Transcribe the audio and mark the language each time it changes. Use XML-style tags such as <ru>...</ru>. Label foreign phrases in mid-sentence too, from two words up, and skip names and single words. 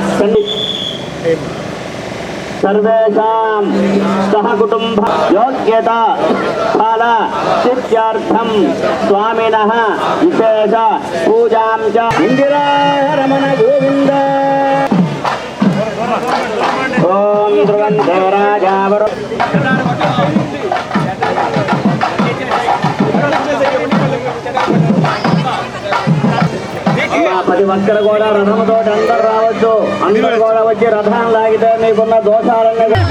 <sa>सर्वेषां सहकुटुंब योग्यता फल सिद्ध्यर्थं स्वामिनः विशेष पूजां च इंदिरा रमण गोविंद ओम ध्रुवन्ते राजावर</sa> <te>ప్రతి ఒక్కరు కూడా రథముతో అందరు రావచ్చు. అందరు కూడా వచ్చి రథాన్ని లాగితే మీకున్న దోషాలన్నీ</te>